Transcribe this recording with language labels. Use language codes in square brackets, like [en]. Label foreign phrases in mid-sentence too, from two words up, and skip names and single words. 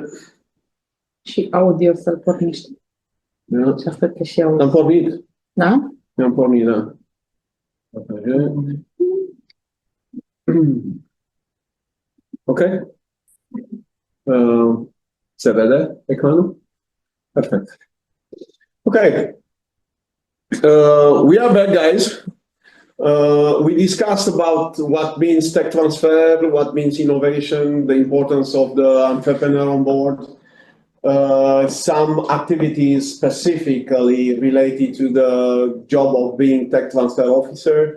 [ro] Și audio să-l pornești. Da. Și asta că și audio. Am pornit. Da? Am pornit, da. Partajez. Ok. Se vede ecranul? [en] Perfect. Okay. We are back, guys. We discussed about what means tech transfer, what means innovation, the importance of the entrepreneur on board, some activities specifically related to the job of being tech transfer officer.